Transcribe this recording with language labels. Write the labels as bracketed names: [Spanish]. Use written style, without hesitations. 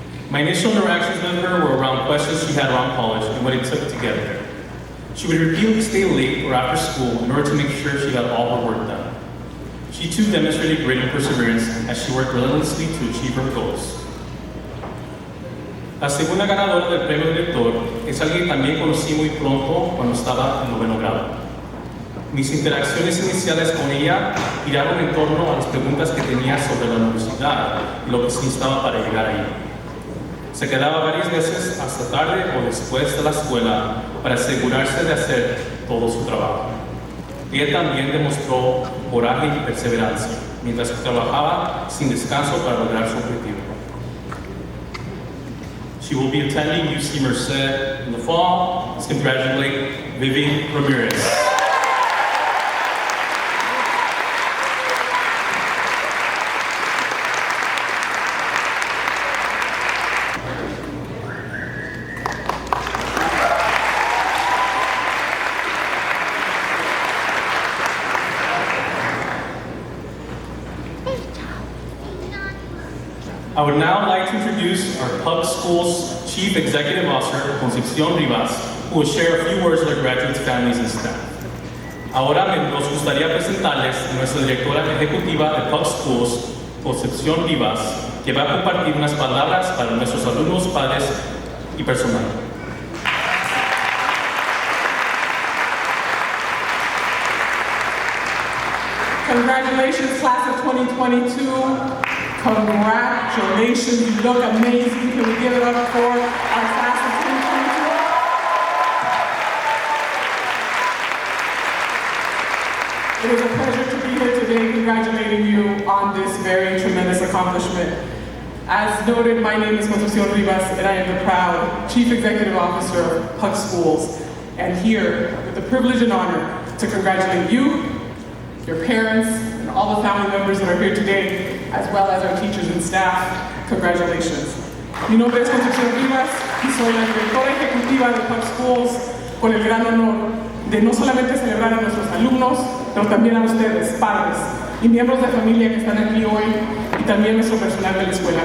[English] My initial interactions with her were around questions she had around college and what it took to get there. She would repeatedly stay late or after school in order to make sure she got all her work done. She too demonstrated great perseverance as she worked relentlessly to achieve her goals. [Spanish] La segunda ganadora del premio director es alguien que también conocí muy pronto cuando estaba en 9º grado. Mis interacciones iniciales con ella giraron en torno a las preguntas que tenía sobre la universidad y lo que se necesitaba para llegar ahí. Se quedaba varias veces hasta tarde o después de la escuela para asegurarse de hacer todo su trabajo. Ella también demostró coraje y perseverancia mientras que trabajaba sin descanso para lograr su objetivo. [English] She will be attending UC Merced in the fall. Let's congratulate Vivian Ramirez. I would now like to introduce our PUC School's Chief Executive Officer, Concepcion Rivas, who will share a few words with our graduates, families, and staff. [Spanish] Ahora nos gustaría presentarles a nuestra directora ejecutiva de PUC Schools, Concepcion Rivas, que va a compartir unas palabras para nuestros alumnos, padres y personal. [English] Congratulations, class of 2022. Congratulations, you look amazing. Can we give it up for our class of 2022? It is a pleasure to be here today congratulating you on this very tremendous accomplishment. As noted, my name is Concepcion Rivas, and I am the proud Chief Executive Officer of PUC Schools, and here with the privilege and honor to congratulate you, your parents, and all the family members that are here today, as well as our teachers and staff. Congratulations. [Spanish] Mi nombre es Concepción Rivas y soy la directora ejecutiva de PUC Schools, con el gran honor de no solamente celebrar a nuestros alumnos, pero también a ustedes, padres y miembros de familia que están aquí hoy, y también nuestro personal de la escuela.